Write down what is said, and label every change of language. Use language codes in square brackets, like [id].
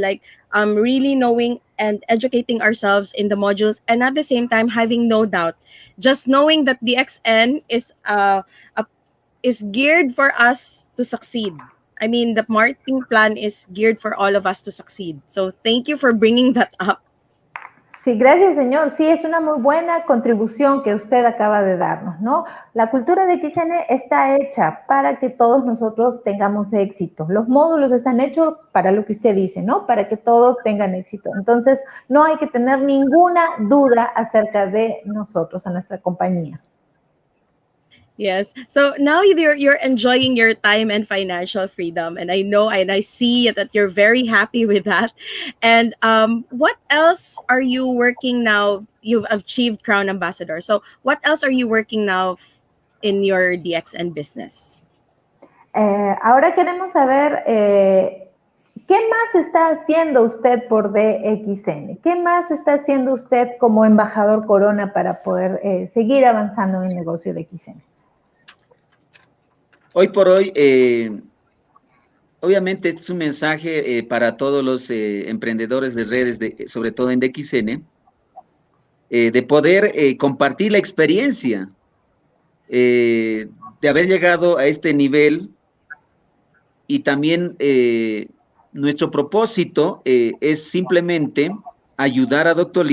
[en] Like really knowing and educating ourselves in the modules, and at the same time having no doubt, just knowing that the XN is geared for us to succeed. I mean, the marketing plan is geared for all of us to succeed. So thank you for bringing that up. [es] Sí, gracias, señor. Sí, es una muy buena contribución que usted acaba de darnos, ¿no? La cultura de DXN está hecha para que todos nosotros tengamos éxito. Los módulos están hechos para lo que usted dice, ¿no? Para que todos tengan éxito. Entonces, no hay que tener ninguna duda acerca de nosotros, a nuestra compañía. [en] Yes. So now you're enjoying your time and financial freedom, and I know and I see that you're very happy with that. And what else are you working now? You've achieved Crown Ambassador. So what else are you working now in your DXN business? [es] Ahora queremos saber qué más está haciendo usted por DXN, qué más está haciendo usted como embajador Corona para poder seguir avanzando en el negocio de DXN. Hoy por hoy, obviamente este es un mensaje para todos los emprendedores de redes, sobre todo en DXN, de poder compartir la experiencia de haber llegado a este nivel y también nuestro propósito es simplemente ayudar a Dr.